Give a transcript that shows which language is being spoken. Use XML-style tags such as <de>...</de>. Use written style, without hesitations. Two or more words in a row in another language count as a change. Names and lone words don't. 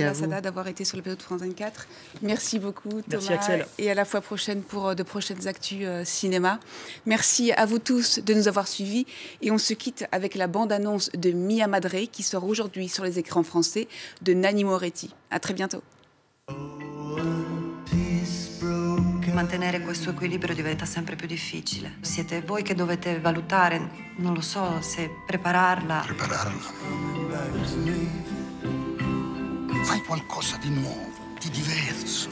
<fr>Nicolas Sada, d'avoir été sur le plateau de France 24. Merci beaucoup, Thomas. Merci, Axel. Et à la fois prochaine pour de prochaines actus cinéma. Merci à vous tous de nous avoir suivis. Et on se quitte avec la bande-annonce de Mia Madre, qui sort aujourd'hui sur les écrans français, de Nanni Moretti. À très bientôt.</fr> <it>Mantenere questo equilibrio diventa sempre più difficile. Siete voi che dovete valutare, non lo so, se prepararla. Fai qualcosa di nuovo, di diverso.</it>